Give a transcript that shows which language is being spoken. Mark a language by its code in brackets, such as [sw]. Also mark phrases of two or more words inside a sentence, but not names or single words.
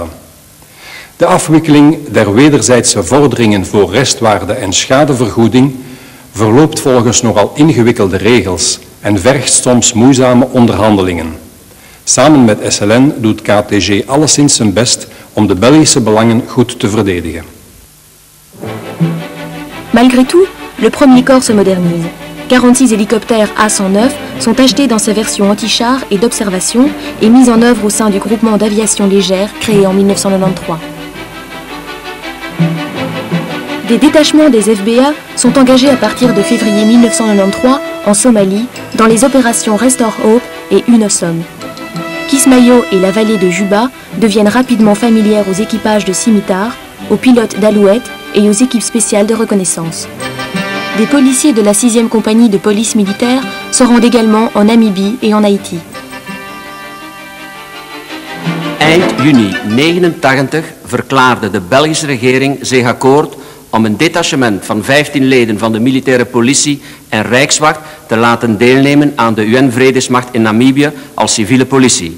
[nl] De afwikkeling der wederzijdse vorderingen voor restwaarde en schadevergoeding verloopt volgens nogal ingewikkelde regels en vergt soms moeizame onderhandelingen. Samen met SLN doet KTG alleszins zijn best om de Belgische belangen goed te verdedigen. [fr] Malgré tout, le premier corps se modernise. 46 hélicoptères A-109 sont achetés dans ses versions anti-chars et d'observation et mis en œuvre au sein du groupement d'aviation légère créé en 1993. Des détachements des FBA sont engagés à partir de février 1993 en Somalie dans les opérations Restore Hope et UNOSOM. Kismayo et la vallée de Juba deviennent rapidement familières aux équipages de Scimitar, aux pilotes d'Alouette et aux équipes spéciales de reconnaissance. Des policiers de la 6e compagnie de police militaire se rendent également en Namibie et en Haïti. [nl] Eind juni 1989 verklaarde de Belgische regering zich akkoord om een detachement van 15 leden van de militaire politie en Rijkswacht te laten deelnemen aan de UN-vredesmacht in Namibië als civiele politie.